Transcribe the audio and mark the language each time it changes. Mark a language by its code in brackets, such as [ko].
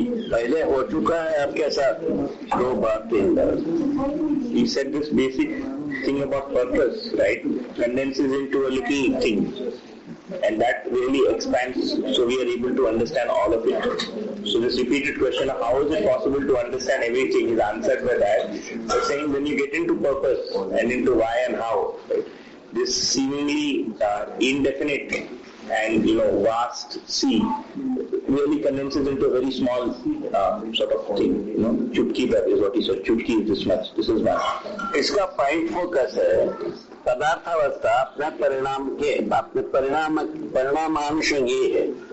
[hi] पहले हो चुका है आपके साथ 2 बार 3 बार। [en] He said this basic thing about purpose, right, condenses into a little thing, and that really expands, so we are able to understand all of it. So this repeated question of how is it possible to understand everything is answered by that, by saying when you get into purpose and into why and how, right, this seemingly indefinite and vast sea really condenses into a very small sort of thing. Chutki, that is what he said. Chutki is this much. This is much. [hi] इसका point focus है पदार्थावस्था अपने परिणामानुषंगी है।